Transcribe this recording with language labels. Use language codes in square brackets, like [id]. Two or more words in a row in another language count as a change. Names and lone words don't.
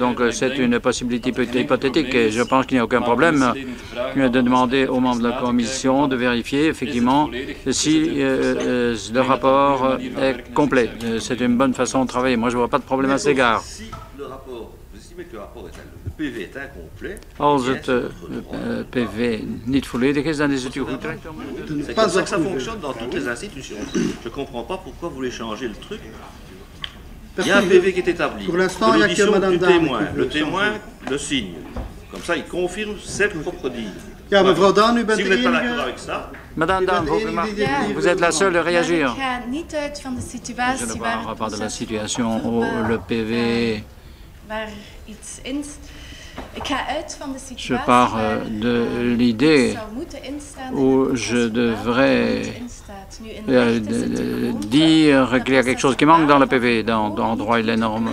[fr] Donc c'est une possibilité hypothétique et je pense qu'il n'y a aucun problème de demander aux membres de la Commission de vérifier effectivement si le rapport est complet. C'est une bonne façon de travailler. Moi, je ne vois pas de problème à cet égard. Si le rapport, vous estimez que le PV est incomplet, [nl] als het PV niet volledig is, dan is het u goed. [fr] C'est comme ça que ça fonctionne dans toutes les institutions. Je ne comprends pas pourquoi vous voulez changer le truc. Il y a un PV qui est établi. Pour l'instant, il n'y a que Mme Dame. Le témoin le signe. Comme ça, il confirme ses propres dires. [nl] Ja, mevrouw Daan, u bent [fr] si vous n'êtes pas d'accord avec ça. Madame Daan, vous êtes la seule à réagir. Je ne vois pas de la situation où le PV Je pars de l'idée où je devrais dire qu'il y a quelque chose qui manque dans le PV, dans droit et les normes.